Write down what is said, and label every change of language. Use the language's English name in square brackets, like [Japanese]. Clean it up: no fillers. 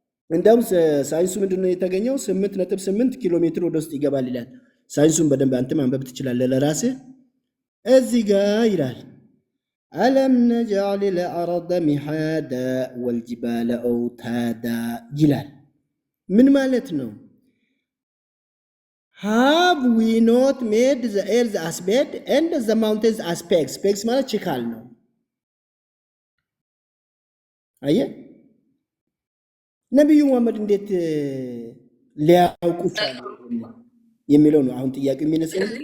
[Amharic] እንደውም ሳይንሱ ምንድነው የተገኘው? 8.8 ኪሎ ሜትር ወደ ውስጥ ይገባል ይላል። ሳይንሱን በደንብ አንተ ማንበብ ትችላለህ ለራስህ። እዚህ ጋር ይላል [Arabic] አለም ነጅዐል ለአርደ ሚሃዳ ወልጅባለ አውታዳ [Amharic] ይላል። ምን ማለት ነው? [English] have we not made the earth as bed and the mountains as pegs? [Amharic] pegs ማለት ችካል ነው። አየህ ነቢዩ መሐመድ እንዴት ሊያውቁ ቻሉ የሚለው ነው አሁን ጥያቄው የሚነሳው።